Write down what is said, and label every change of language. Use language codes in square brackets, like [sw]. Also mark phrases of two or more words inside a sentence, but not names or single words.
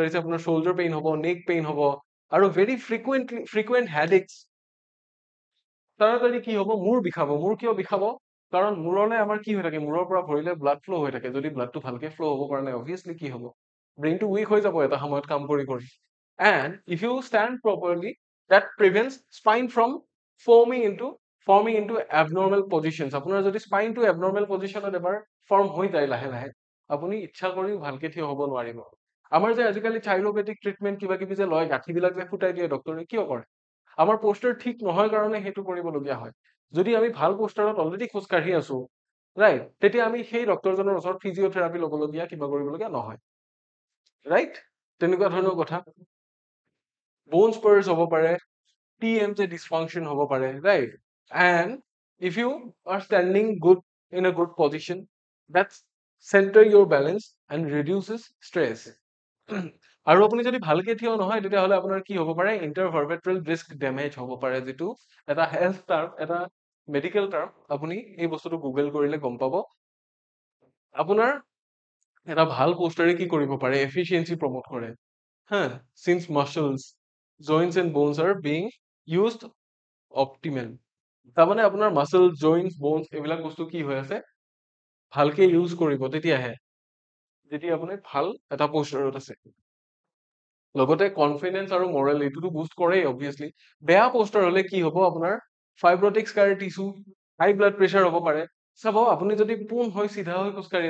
[as] কাঢ়িছে আপোনাৰ [en] shoulder pain [as] হ'ব [en] neck pain [as] হ'ব আৰু [en] very frequent headaches [as] তাড়াতাড়ি কি হ'ব মূৰ বিষাব মূৰ কিয় বিষাব কাৰণ মূৰলে আমাৰ কি হৈ থাকে মূৰৰ পৰা ভৰিলে [en] blood flow' [as] হৈ থাকে যদি ব্লাডটো ভালকে ফ্ল' হ'ব পৰা নাই অবভিয়াছলি কি হ'ব ব্ৰেইনটো উইক হৈ যাব এটা সময়ত কাম কৰি [en] and if you stand properly that prevents spine from forming into abnormal positions [as] আপোনাৰ যদি spine to [en] abnormal positionত [as] এবাৰ ফৰ্ম হৈ যায় লাহে লাহে আপুনি ইচ্ছা কৰিও ভালকে থিয় হ'ব নোৱাৰিব আমাৰ যে আজিকালি [en] chiropractic treatment [as] কিবা কিবি যে লয় গাঁঠিবিলাক যে ফুটাই দিয়ে ডক্টৰে কিয় কৰে আমাৰ পোষ্টাৰ ঠিক নহয় কাৰণে সেইটো কৰিবলগীয়া হয় যদি আমি ভাল পোষ্টাৰত অলৰেডি খোজ কাঢ়ি আছো ৰাইট তেতিয়া আমি সেই ডক্টৰজনৰ ওচৰত ফিজিঅথেৰাপি ল'বলগীয়া কিবা কৰিবলগীয়া নহয় ৰাইট তেনেকুৱা ধৰণৰ কথা [en] bone spurs [as] হ'ব পাৰে TMJ ডিছফাংচন হ'ব পাৰে ৰাইট [en] And if you are standing good in a good position, that's center your balance and reduces stress. [as] আৰু আপুনি যদি ভালকে থিয় নহয় তেতিয়াহ'লে আপোনাৰ কি হ'ব পাৰে [en] intervertebral disc damage [as] হ'ব পাৰে যিটো এটা [en] health term [as] এটা [en] medical term [as] আপুনি এই বস্তুটো গুগল কৰিলে গম পাব আপোনাৰ এটা ভাল পোষ্টাৰে কি কৰিব পাৰে এফিচিয়েঞ্চি প্ৰমোট কৰে হা [en] since muscles joints and bones are being used optimal [as] তাৰমানে আপোনাৰ [en] muscle joints bones [as] এইবিলাক বস্তু কি হৈ আছে ভালকে ইউজ কৰিব তেতিয়াহে যেতিয়া আপুনি ভাল এটা পোষ্টাৰত আছে লগতে কনফিডেন্স আৰু মৰেল এইটোতো বুষ্ট কৰেই অবভিয়াছলি বেয়া পোষ্টাৰ হলে কি হ'ব আপোনাৰ [en] fibrotic scar tissue high blood pressure [as] হ'ব পাৰে চাব আপুনি যদি পোন হৈ চিধা হৈ খোজকাঢ়ি